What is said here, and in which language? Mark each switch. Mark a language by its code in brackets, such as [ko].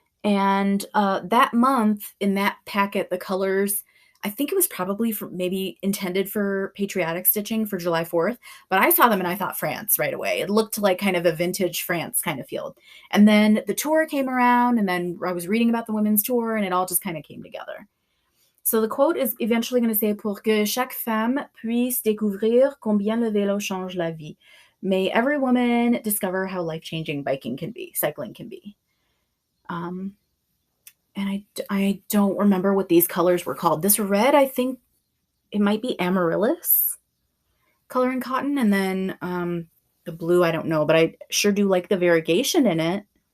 [en] And that month in that packet, the colors, I think it was probably maybe intended for patriotic stitching for July 4th, but I saw them and I thought France right away. It looked like kind of a vintage France kind of field. And then the tour came around, and then I was reading about the women's tour, and it all just kind of came together. So the quote is eventually going to say, [fr] pour que chaque femme puisse découvrir combien le vélo change la vie. [en] May every woman discover how life-changing cycling can be. And I don't remember what these colors were called. This red, I think it might be amaryllis color in cotton. And then the blue, I don't know, but I sure do like the variegation in it.